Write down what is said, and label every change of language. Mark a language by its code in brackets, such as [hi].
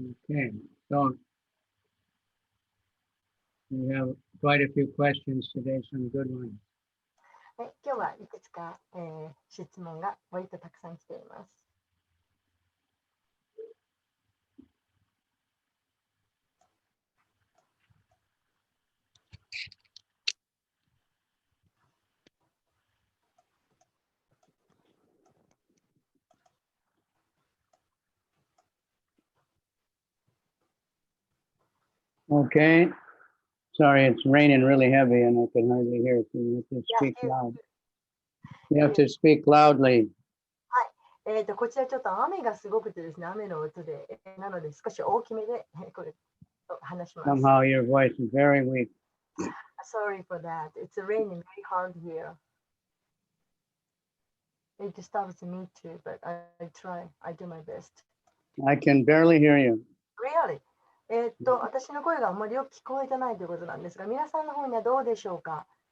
[en] Okay, so we have quite a few questions today, some good ones. [ja] 今日はいくつか、質問が割とたくさん来ています。 [en] Okay. Sorry, it's raining really heavy and I can hardly hear, so you have to speak loud. You have to speak loudly. [ja] こちらちょっと雨がすごくてですね、雨の音で、なので少し大きめでこれ話します。 [en] Somehow your voice is very weak. Sorry for that. It's raining very hard here. It disturbs me too, but I try. I do my best. I can barely hear you. Really? [ja] 私の声があまりよく聞こえてないということなんですが、皆さんの方にはどうでしょうか。